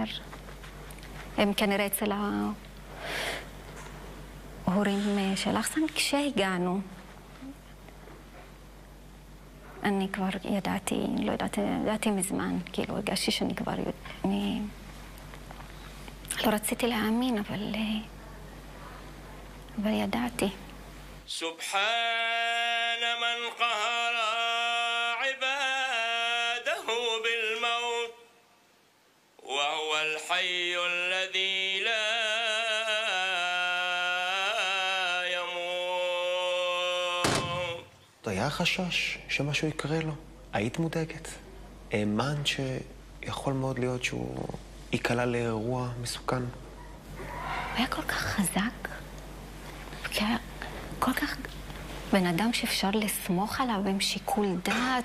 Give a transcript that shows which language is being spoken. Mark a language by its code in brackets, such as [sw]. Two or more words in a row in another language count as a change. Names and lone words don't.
[he] הם כנראה אצל ההורים של אחסן. כשהגענו, אני כבר ידעתי, לא ידעתי מזמן, כאילו, הרגשתי שאני כבר... אני לא רציתי להאמין, אבל ידעתי. [ar] سبحان من قهر عباده بالموت وهو الحي الذي لا يموت. [he] היה חשש שמשהו יקרה לו? היית מודאגת? האמן שיכול מאוד להיות שהוא ייקלע לאירוע מסוכן? הוא היה כל כך חזק, כל כך בן אדם שאפשר לסמוך עליו עם שיקול דעת.